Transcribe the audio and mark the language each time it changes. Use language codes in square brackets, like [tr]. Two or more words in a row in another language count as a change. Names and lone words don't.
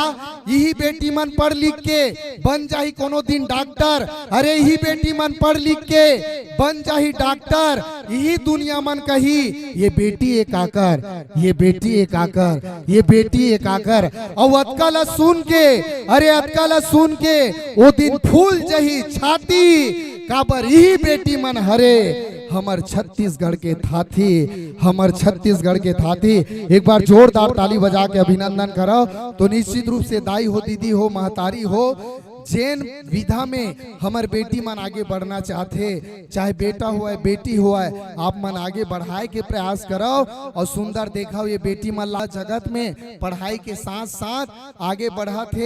[hne] यही बेटी मन पढ़ लिख के बन जाही कोनो दिन डॉक्टर, अरे यही बेटी मन पढ़ लिख के बन जाही डॉक्टर, यही दुनिया मन कही ये बेटी एक आकर, ये बेटी एक आकर, ये बेटी एक आकर। और अतका ला सुन के, अरे अतका ला सुन के वो दिन फूल जही छाती, काबर यही बेटी मन हरे हमर छत्तीसगढ़ के थाथी, हमर छत्तीसगढ़ के थाथी। एक बार जोरदार ताली बजा के अभिनंदन करो। तो निश्चित रूप से दाई हो, दीदी हो, महतारी हो, जैन विधा में हमार बेटी मन आगे बढ़ना चाहते, चाहे बेटा हुआ है बेटी हुआ है, आप मन आगे बढ़ाए के प्रयास करो और सुंदर देखो ये बेटी मन ला जगत में पढ़ाई के साथ साथ आगे बढ़ा थे।